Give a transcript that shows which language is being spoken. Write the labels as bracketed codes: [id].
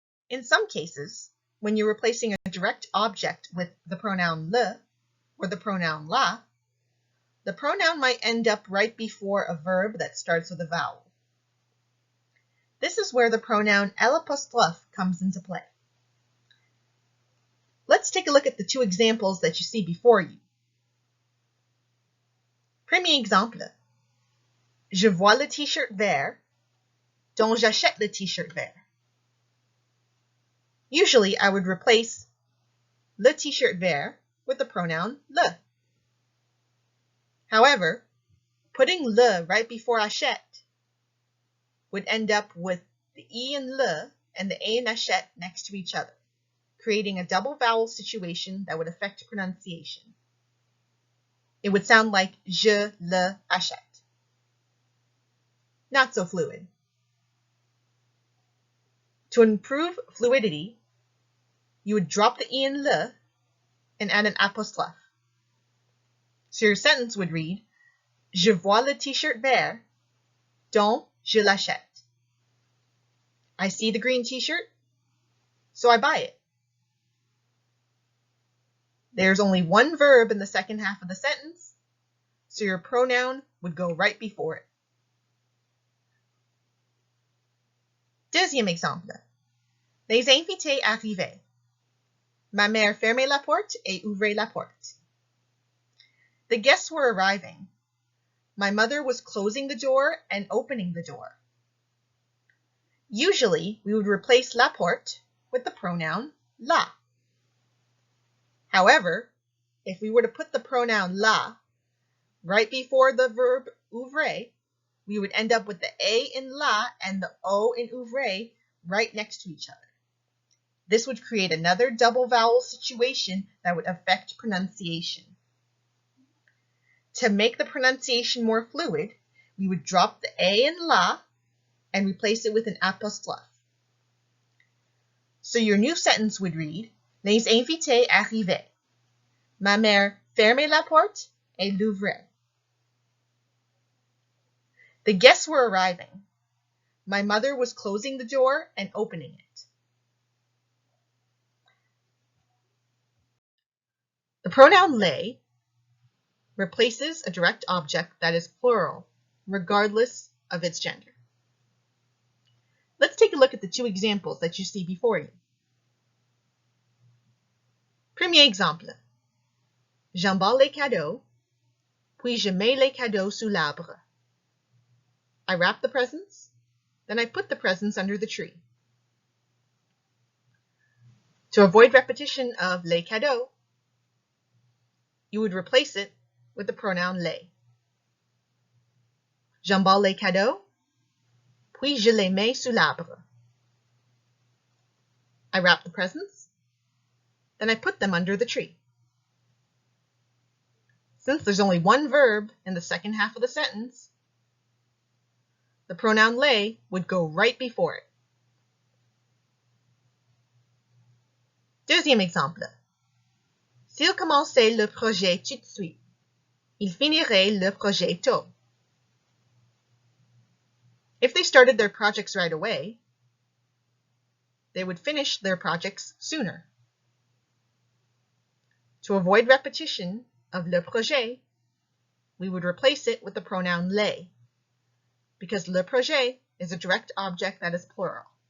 [en] In some cases, when you're replacing a direct object with the pronoun le or the pronoun la, the pronoun might end up right before a verb that starts with a vowel. This is where the pronoun l'apostrophe comes into play. Let's take a look at the two examples that you see before you. [fr] Premier exemple. Je vois le t-shirt vert, donc j'achète le t-shirt vert. [en] Usually, I would replace le t-shirt vert with the pronoun le. However, Putting le right before achète would end up with the E in le and the A in achète next to each other, creating a double vowel situation that would affect pronunciation. It would sound like [fr] je le achète. [en] Not so fluid. To improve fluidity, you would drop the E in le and add an apostrophe. So your sentence would read, [fr] Je vois le t-shirt vert, donc je l'achète. [en] I see the green t-shirt, so I buy it. There's only one verb in the second half of the sentence, so your pronoun would go right before it. [fr] Deuxième exemple. Les invités arrivaient. Ma mère fermait la porte et ouvrait la porte. [en] The guests were arriving. My mother was closing the door and opening the door. Usually, we would replace la porte with the pronoun la. However, if we were to put the pronoun la right before the verb ouvrir, we would end up with the A in la and the O in ouvrir right next to each other. This would create another double vowel situation that would affect pronunciation. To make the pronunciation more fluid, we would drop the A in la and replace it with an apostrophe. So your new sentence would read, [fr] Les invités arrivaient. Ma mère fermait la porte et l'ouvrait. [en] The guests were arriving. My mother was closing the door and opening it. The pronoun les replaces a direct object that is plural, regardless of its gender. Let's take a look at the two examples that you see before you. [fr] Premier exemple. J'emballe les cadeaux, puis je mets les cadeaux sous l'arbre. [en] I wrap the presents, then I put the presents under the tree. To avoid repetition of les cadeaux, you would replace it with the pronoun les. [fr] J'emballe les cadeaux, puis je les mets sous l'arbre. [en] I wrap the presents, then I put them under the tree. Since there's only one verb in the second half of the sentence, the pronoun les would go right before it. Deuxième exemple. [fr] S'il commençait le projet tout de suite, il finirait le projet tôt. [en] If they started their projects right away, they would finish their projects sooner. To avoid repetition of le projet, we would replace it with the pronoun les, because le projet is a direct object that is plural.